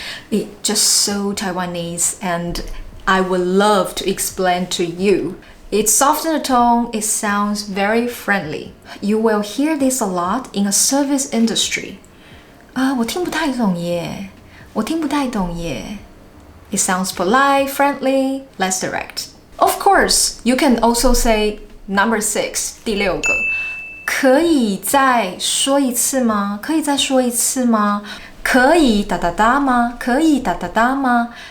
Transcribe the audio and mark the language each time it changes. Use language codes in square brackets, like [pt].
[en] It's just so Taiwanese, and I would love to explain to you It softens the tone, it sounds very friendly. You will hear this a lot in a service industry. [zh] 我听不太懂耶，我听不太懂耶。 [en] It sounds polite, friendly, less direct. Of course, you can also say number 6, [zh] 第6个。可以再说一次吗？可以再说一次吗？可以哒哒哒吗？可以哒哒哒吗？